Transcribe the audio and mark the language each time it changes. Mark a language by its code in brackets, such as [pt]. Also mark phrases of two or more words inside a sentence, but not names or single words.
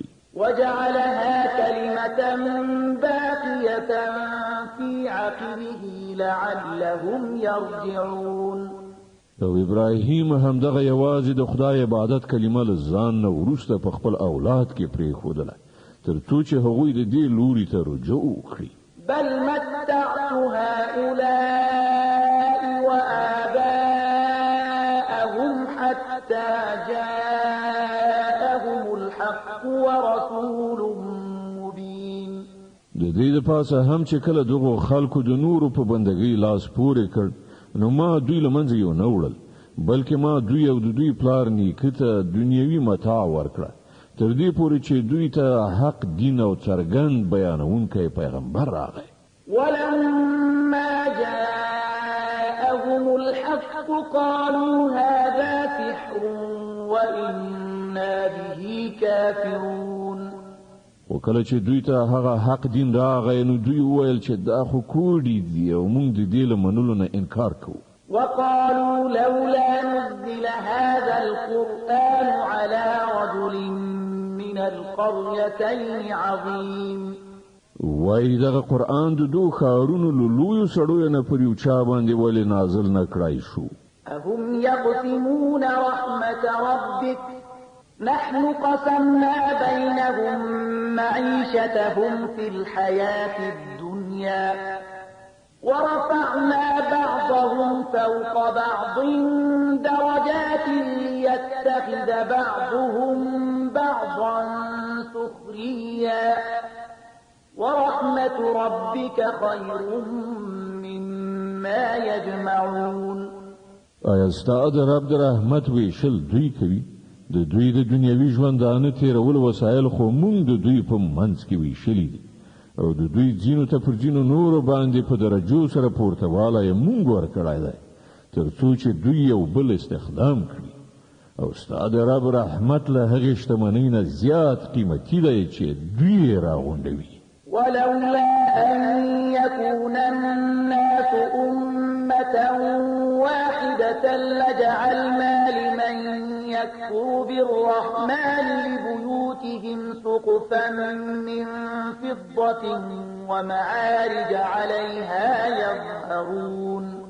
[ar] وجعلها كلمة باقية في عقبه لعلهم يرجعون. [ps] او ابراهیم همدغه یوازې د خدای عبادت کلمه له ځان نه وروسته په خپل اولاد کې پرېښودله تر څو چې هغوی د دې لوري ته رجوع وکړي. [ar] بل متعت هؤلاء وآباءهم حتى جاءهم الحق ورسول مبين. [ps] د دې لپاره هم چې کله دغه خلکو د نورو په بندګۍ لاس پورې کړ نو ما دوی لمنځه یو نه وړل بلکې ما دوی او د دوی پلار نیکه ته دنیوي متاع ورکړه تر دې پورې چې دوی ته حق دین او څرګند بیانونکی پیغمبر راغی. [ar] ولما جاءهم الحق قالوا هذا سحر وإنا به كافرون. [ps] وکله چې دوی ته هغه حق دین راغی نو دوی وویل چې دا خو کوډي دي او موږ د دې له منلو نه انکار کوو. [ar] وقالوا لولا نزل هذا القرآن على رجل من القريتين عظيم. [ps] وای دغه قرآن د دوه ښارونو له لویو سړیو نه پر یو چا باندې ولې نازل نه کړای شو. [ar] أهم يقسمون رحمة ربك نحن قسمنا بينهم معيشتهم في الحياة الدنيا ورفعنا بعضهم فوق بعض درجات ليتخذ بعضهم بعضا سخريا ورحمة ربك خير مما يجمعون. [ps] آیا ستا د رب د رحمت ویشل دوی کوي د دوی د دنیوي ژوندانه تیرول وسایل خو مونږ د دوی په منځ کې ویشلي دي او د دوی ځینو ته پر ځینو نورو باندې په درجو سره پورتوالی مونږ ورکړی دی تر څو چې دوی یو بل استخدام کړي او ستا د رب رحمت له هغې شتمنۍ نه زیات قیمتي دی چې دوی یې راغونډوي. [ar] ولولا أن يكون الناس أمة واحدة لجعلنا لمن يكفر بالرحمن لبيوتهم سقفا من فضة ومعارج عليها يظهرون